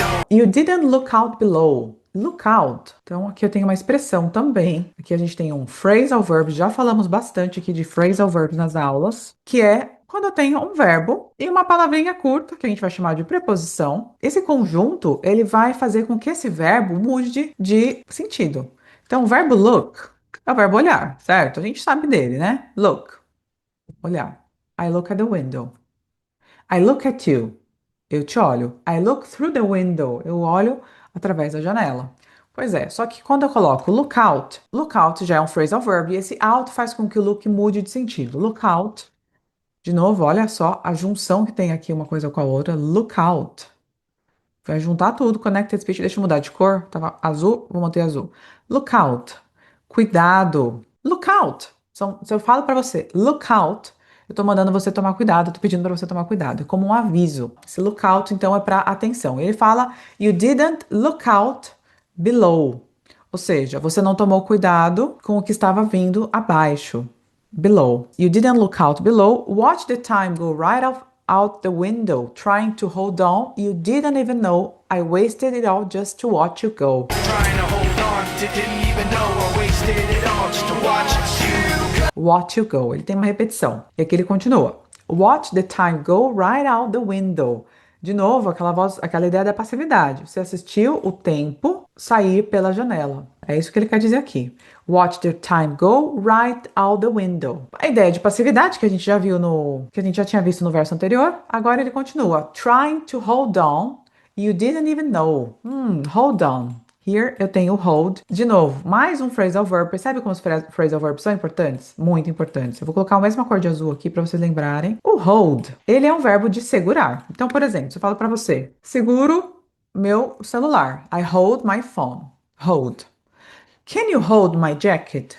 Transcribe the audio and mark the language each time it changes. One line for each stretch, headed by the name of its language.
English: You didn't look out below. Look out.
Portuguese: Então, aqui eu tenho uma expressão também. Aqui a gente tem um phrasal verb. Já falamos bastante aqui de phrasal verbs nas aulas, que é quando eu tenho um verbo e uma palavrinha curta, que a gente vai chamar de preposição. Esse conjunto, ele vai fazer com que esse verbo mude de sentido. Então, o verbo look é o verbo olhar, certo? A gente sabe dele, né?
English: Look, olhar. I look at the window. I look at you.
Portuguese: Eu te olho.
English: I look through the window.
Portuguese: Eu olho através da janela. Pois é, só que quando eu coloco look out já é um phrasal verb e esse out faz com que o look mude de sentido. Look out. De novo, olha só a junção que tem aqui uma coisa com a outra. Look out. Vai juntar tudo. Connected speech. Deixa eu mudar de cor. Tava azul, vou manter azul. Look out. Cuidado. Look out. Se eu falo pra você, look out, eu tô mandando você tomar cuidado, eu tô pedindo pra você tomar cuidado. É como um aviso. Esse look out, então, é pra atenção. Ele fala,
English: you didn't look out below.
Portuguese: Ou seja, você não tomou cuidado com o que estava vindo abaixo.
English: Below. You didn't look out below. Watch the time go right out the window, trying to hold on. You didn't even know I wasted it all just to watch you go. Trying to hold on, didn't even know I wasted it all just to watch you go. Watch you go.
Portuguese: Ele tem uma repetição. E aqui ele continua.
English: Watch the time go right out the window.
Portuguese: De novo, aquela voz, aquela ideia da passividade. Você assistiu o tempo sair pela janela. É isso que ele quer dizer aqui.
English: Watch the time go right out the window.
Portuguese: A ideia de passividade que a gente já viu que a gente já tinha visto no verso anterior, agora ele continua.
English: Trying to hold on, you didn't even know. Hold on. Here
Portuguese: eu tenho
English: hold.
Portuguese: De novo, mais um phrasal verb. Percebe como os phrasal verbs são importantes? Muito importantes. Eu vou colocar a mesma cor de azul aqui para vocês lembrarem. O hold, ele é um verbo de segurar. Então, por exemplo, se eu falo para você, seguro meu celular.
English: I hold my phone. Hold. Can you hold my jacket?